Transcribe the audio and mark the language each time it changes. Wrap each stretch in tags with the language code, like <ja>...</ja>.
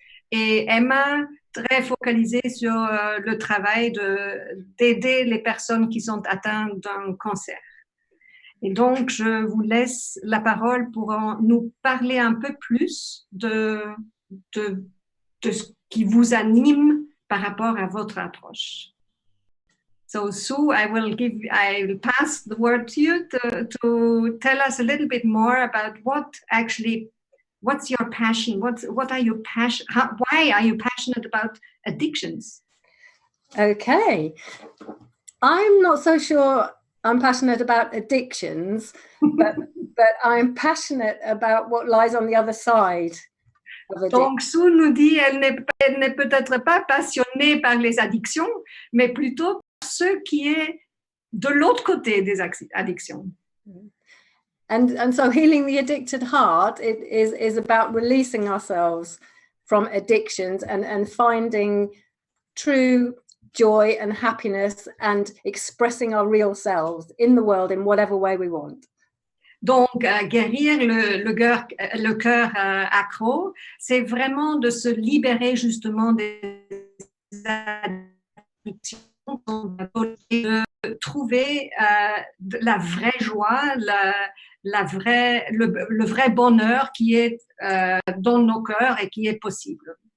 <fr>Et Emma, très focalisée sur le travail d'aider les personnes qui sont atteintes d'un cancer. Et donc, je vous laisse la parole pour nous parler un peu plus de ce qui vous anime par rapport à votre approche.</fr> <en>So, Sue, I will pass the word to you to tell us a little bit more about what's your passion? What are you why are you passionate about addictions? Okay. I'm not so sure I'm passionate about addictions, but I'm passionate about what lies on the other side of addiction.</en> <fr>Donc, Sue nous dit elle n'est peut-être pas passionnée par les addictions, mais plutôt par ce qui est de l'autre côté des addictions.</fr> <en>And so healing the addicted heart is about releasing ourselves from addictions and finding true joy and happiness and expressing our real selves in the world in whatever way we want.</en> <fr>Donc, guérir le cœur accro, c'est vraiment de se libérer justement des addictions, de trouver la vraie joie, le vrai bonheur qui est dans nos cœurs et qui est possible.</fr>